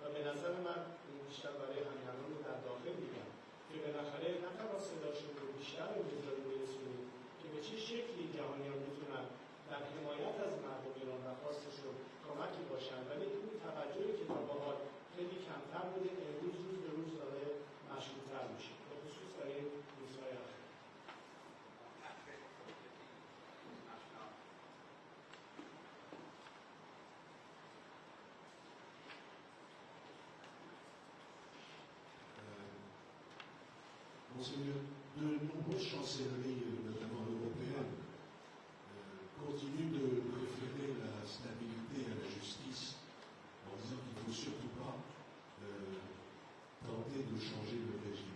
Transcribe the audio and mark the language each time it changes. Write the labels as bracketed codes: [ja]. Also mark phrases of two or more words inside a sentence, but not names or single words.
[fa] نظر من این بیشتر برای همیهنان رو در داخل میگم که بالاخره نه تنها صداشون رو بیشتر رو بذاریم برسونیم که به چه شکلی جهانیان میتونن در حمایت از مردم ایران و خواستشون کمکی باشن، ولی این توجهی که تا به حال خیلی کمتر بوده امروز روز به روز داره مشروط‌تر میشه، به خصوص در این روزهای اخیر. [fr] Monseigneur, de nombreuses chancelleries, notamment européennes, continuent de préférer la stabilité à la justice en disant qu'il ne faut surtout pas tenter de changer le régime.